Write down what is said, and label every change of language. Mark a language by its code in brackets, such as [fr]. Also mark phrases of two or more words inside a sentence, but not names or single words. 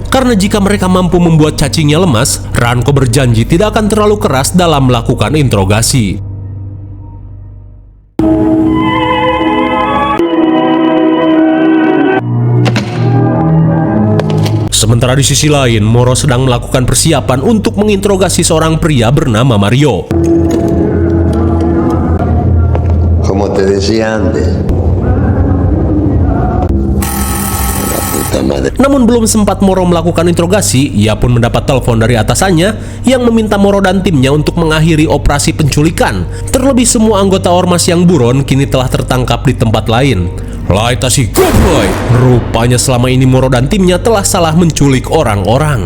[id] Karena jika mereka mampu membuat cacingnya lemas, Ranko berjanji tidak akan terlalu keras dalam melakukan interogasi. Sementara di sisi lain, Moro sedang melakukan persiapan untuk menginterogasi seorang pria bernama Mario. [es] Como te decía antes. La puta madre. [id] Namun belum sempat Moro melakukan interogasi, ia pun mendapat telepon dari atasannya yang meminta Moro dan timnya untuk mengakhiri operasi penculikan. Terlebih semua anggota ormas yang buron kini telah tertangkap di tempat lain. Laita si goblok. Rupanya selama ini Moro dan timnya telah salah menculik orang-orang.